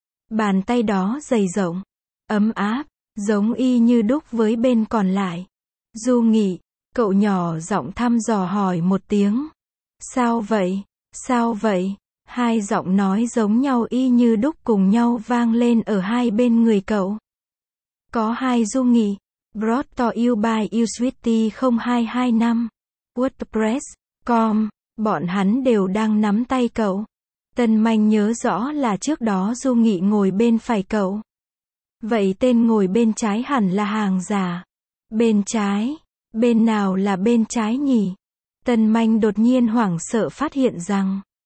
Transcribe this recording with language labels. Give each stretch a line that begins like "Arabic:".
Vietnamese: Bàn tay đó dày rộng, ấm áp, giống y như đúc với bên còn lại. Du Nghị, cậu nhỏ giọng thăm dò hỏi một tiếng. Sao vậy? Sao vậy? Hai giọng nói giống nhau y như đúc cùng nhau vang lên ở hai bên người cậu. Có hai Du Nghị.
English: Brought to you by youswitty0225.wordpress.com.
Vietnamese: Bọn hắn đều đang nắm tay cậu. Tân Manh nhớ rõ là trước đó Du Nghị ngồi bên phải cậu. Vậy tên ngồi bên trái hẳn là hàng giả. Bên trái? Bên nào là bên trái nhỉ? Tân Manh đột nhiên hoảng sợ phát hiện rằng.